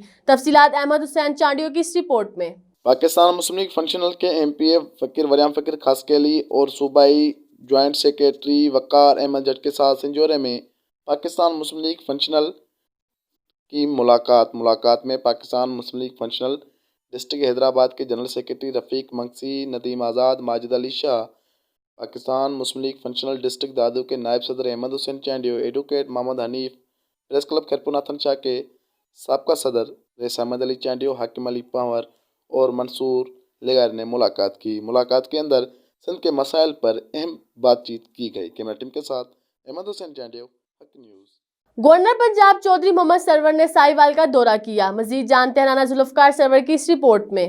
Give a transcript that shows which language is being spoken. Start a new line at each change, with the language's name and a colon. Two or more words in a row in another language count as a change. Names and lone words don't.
Urdu: تفصیلات احمد حسین چانڈیو کی اس رپورٹ میں. پاکستان مسلم لیگ فنکشنل کے MPA فقیر وریام فقیر خاصخیلی اور صوبائی
English: joint secretary
Urdu: وقار احمد جٹ کے ساتھ سنجھورے میں پاکستان مسلم لیگ فنکشنل کی ملاقات میں پاکستان مسلم لیگ فنکشنل ڈسٹرکٹ حیدرآباد کے
English: general secretary
Urdu: رفیق منگسی، ندیم آزاد، ماجد علی شاہ، پاکستان مسلم لیگ فنکشنل ڈسٹرکٹ دادو کے نائب صدر احمد حسین چانڈیو، ایڈووکیٹ محمد حنیف، پریس کلب خیرپور ناتھن شاہ کے سابقہ صدر رئیس احمد علی چانڈیو، حاکم علی پنور اور منصور لیگار نے ملاقات کی. ملاقات کے اندر سندھ کے مسائل پر اہم بات چیت کی گئی.
English: camera team
Urdu: کے ساتھ احمد حسین چانڈیو، حق نیوز. گورنر پنجاب چوہدری محمد سرور نے ساہیوال کا دورہ کیا. مزید جانتے ہیں رانا ذوالفقار سرور کی اس رپورٹ میں.